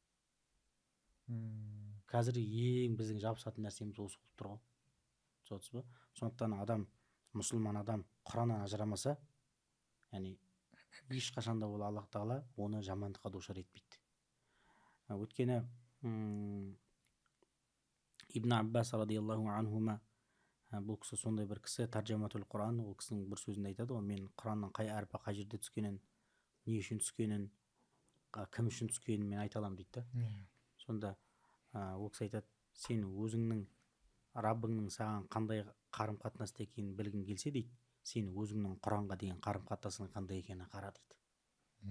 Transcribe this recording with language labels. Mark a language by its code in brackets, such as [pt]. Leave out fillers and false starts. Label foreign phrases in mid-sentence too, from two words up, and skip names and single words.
[kk] Қазір ең біздің жабысатын нәрсеміз осы болып тұр ғой. Түсінесіз ба? Сондықтан адам, мұсылман адам Құраннан ажырамаса, яғни ешқашанда ол Аллах тағала оны жамандыққа душар етпейді. өйткені ибн Аббас [ar] رضي الله عنهما, [kk] бұл кісі сондай бір кісі, [ar] ترجمة القرآن, [kk] ол кісінің бір сөзінде айтады ғой, мен Құранның қай әрпі қай жерде түскенін, не үшін түскенін, кім үшін түскенін мен айта аламын дейді да. Сонда ол кісі айтады, сен өзіңнің Раббыңның саған қандай қарым қатынаста екенін білгің келсе дейді, сен өзіңнің Құранға деген қарым қатынасың қандай екенін қара дейді.